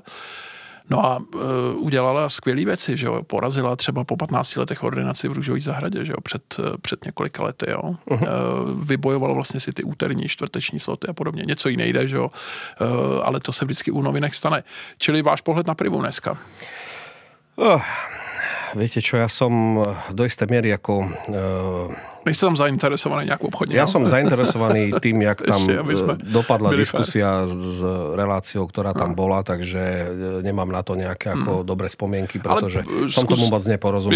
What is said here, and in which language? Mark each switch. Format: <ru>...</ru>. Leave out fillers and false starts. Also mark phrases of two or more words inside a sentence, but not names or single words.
<cs>No a udělala skvělé věci, že jo, porazila třeba po 15 letech ordinaci v Růžové zahradě, že jo, před několika lety, jo. Vybojovalo vlastně si ty úterní, čtvrteční sloty a podobně. Něco jiné jde, že jo, ale to se vždycky u novinek stane. Čili váš pohled na Primu dneska?</cs> <sk>Viete čo, ja som do istej miery ako...</sk> <cs>Nejste tam zainteresovaný nejak obchodne?</cs> <sk>Ja som zainteresovaný tým, jak tam dopadla diskusia s reláciou, ktorá tam bola, takže nemám na to nejaké ako dobré spomienky, pretože som tomu moc neporozumel.</sk>